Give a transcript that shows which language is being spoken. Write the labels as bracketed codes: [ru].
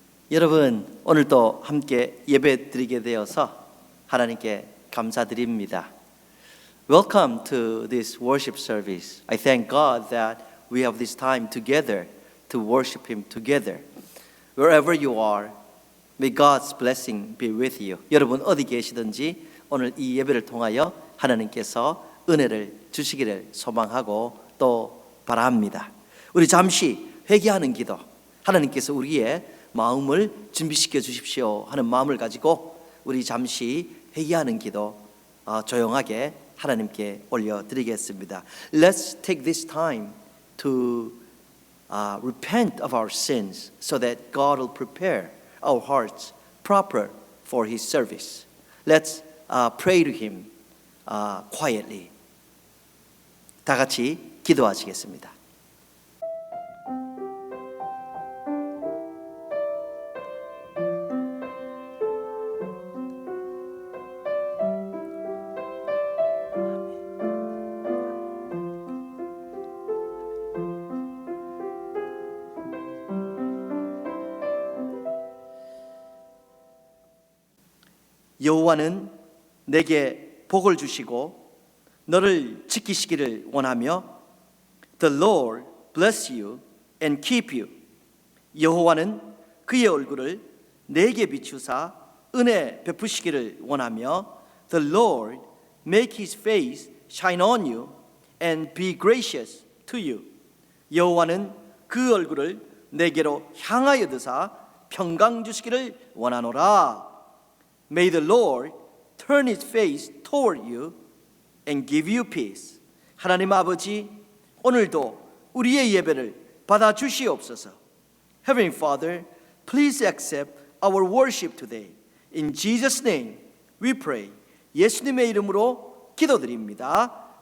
[ko] 여러분, 오늘도 함께 예배 드리게 되어서 하나님께 감사드립니다. [en] Welcome to this worship service. I thank God that we have this time together to worship Him together. Wherever you are, may God's blessing be with you. [ko] 여러분 어디 계시든지 오늘 이 예배를 통하여 하나님께서 은혜를 주시기를 소망하고 또 바랍니다. 우리 잠시 회개하는 기도, 하나님께서 우리의 마음을 준비시켜 주십시오 하는 마음을 가지고 우리 잠시 회개하는 기도 조용하게 하나님께 올려드리겠습니다. [en] Let's take this time to repent of our sins so that God will prepare our hearts proper for His service. Let's pray to Him quietly. [ko] 다 같이 기도하시겠습니다. 여호와는 내게 복을 주시고 너를 지키시기를 원하며 [en] The Lord bless you and keep you. [ko] 여호와는 그의 얼굴을 내게 비추사 은혜 베푸시기를 원하며 [en] The Lord make His face shine on you and be gracious to you. [ko] 여호와는 그 얼굴을 내게로 향하여 드사 평강 주시기를 원하노라. [en] May the Lord turn His face toward you and give you peace. [ko] 하나님 아버지, 오늘도 우리의 예배를 받아 주시옵소서. [en] Heavenly Father, please accept our worship today. In Jesus' name we pray. [ko] 예수님의 이름으로 기도드립니다.